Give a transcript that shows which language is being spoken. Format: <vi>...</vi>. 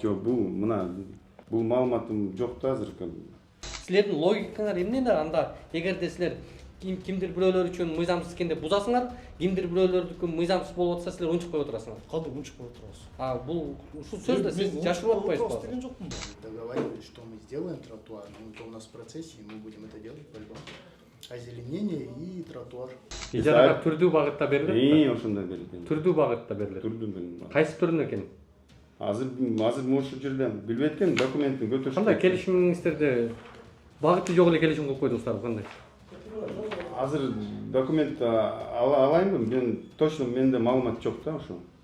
<ky>Жок, бул маалыматым жок да азыр. Силердин логикаңар эмне да анда? Эгерде силер кимдир бирөөлөр үчүн мыйзамсыз экенде бузасыңар, кимдир бирөөлөрдүкү мыйзамсыз болуп атса силер унчук коюп отурасыңар. Кандай унчук коюп отурабыз? Бул ушул сөздө сиз жашырып атпайсызбы? Деген жокмун.</ky> <ru>Договорились, что мы сделаем тротуар, но это у нас в процессе, и мы будем это делать по-любому. Озеленение и тротуар.</ru> <ky>Ижарага түрдүү багытта берилет. Ошондой берилет. Түрдүү багытта берилет. Түрдүү. Кайсы түрүн экен? Азыр ошол жерде билбейт экен, документин көтөрүш. Кандай келишимиңиздерде багыты жок эле келишим кылып койдуңуздар кандай? Азыр документ алайынбы? Мен точно менде маалымат жок да ошо.</ky>